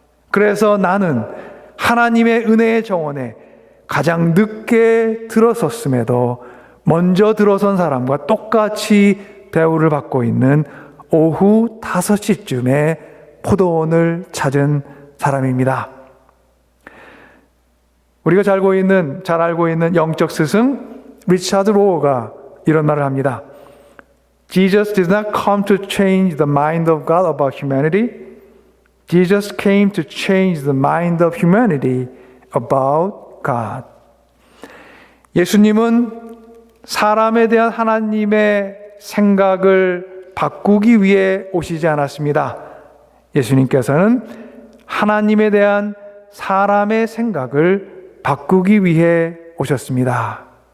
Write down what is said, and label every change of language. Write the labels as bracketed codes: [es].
[ko] 그래서 나는 하나님의 은혜의 정원에 가장 늦게 들어섰음에도 먼저 들어선 사람과 똑같이 대우를 받고 있는 오후 5시쯤에 포도원을 찾은 사람입니다. 우리가 잘 알고 있는 영적 스승 리차드 로어가 이런 말을 합니다. [en] Jesus did not come to change the mind of God about humanity. Jesus came to change the mind of humanity about God. [ko] 예수님은 사람에 대한 하나님의 생각을 바꾸기 위해 오시지 않았습니다. 예수님께서는 하나님에 대한 사람의 생각을 바꾸기 위해 오셨습니다.